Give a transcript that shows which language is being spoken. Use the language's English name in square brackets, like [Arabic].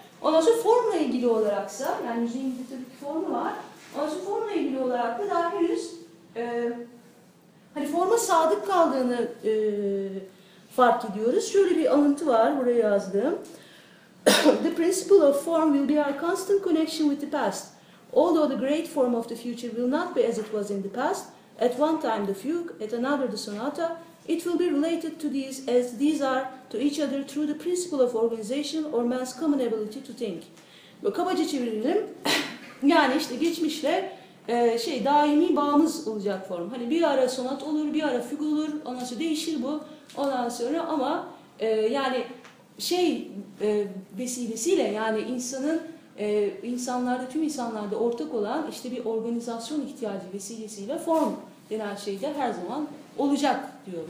[Turkish] Ondan sonra formla ilgili olaraksa, yani müziğin bir tabii ki formu var. Ondan sonra formla ilgili olarak da daha henüz hani forma sadık kaldığını fark ediyoruz. Şöyle bir alıntı var, buraya yazdım. [English] The principle of form will be our constant connection with the past. Although the great form of the future will not be as it was in the past, at one time the fugue, at another the sonata, it will be related to these as these are to each other through the principle of organization or man's common ability to think. [Turkish] Bu kabaca çevirelim. Yani işte geçmişle şey daimi bağımız olacak form. Hani bir ara sonat olur, bir ara fugue olur. Ondan sonra değişir bu. Ondan sonra ama yani şey vesilesiyle yani insanın insanlarda, tüm insanlarda ortak olan işte bir organizasyon ihtiyacı vesilesiyle form denen şey de her zaman olacak diyor.